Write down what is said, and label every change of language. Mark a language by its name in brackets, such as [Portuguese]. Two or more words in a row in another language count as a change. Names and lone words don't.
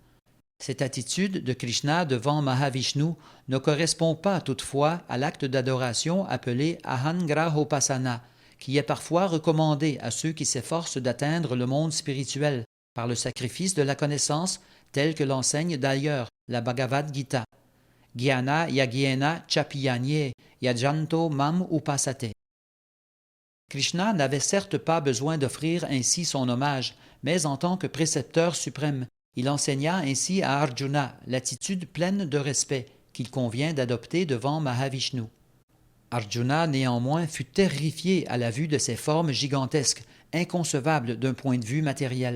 [French] Cette attitude de Krishna devant Mahavishnu ne correspond pas toutefois à l'acte d'adoration appelé Ahangrahopasana, qui est parfois recommandé à ceux qui s'efforcent d'atteindre le monde spirituel par le sacrifice de la connaissance, tel que l'enseigne d'ailleurs la Bhagavad Gita. [Sanskrit] ज्ञान यज्ञेन चाप्यन्ये यजन्तो माम् उपासते. [French] Krishna n'avait certes pas besoin d'offrir ainsi son hommage, mais en tant que précepteur suprême, il enseigna ainsi à Arjuna l'attitude pleine de respect qu'il convient d'adopter devant Mahavishnu. Arjuna, néanmoins, fut terrifié à la vue de ces formes gigantesques, inconcevables d'un point de vue matériel.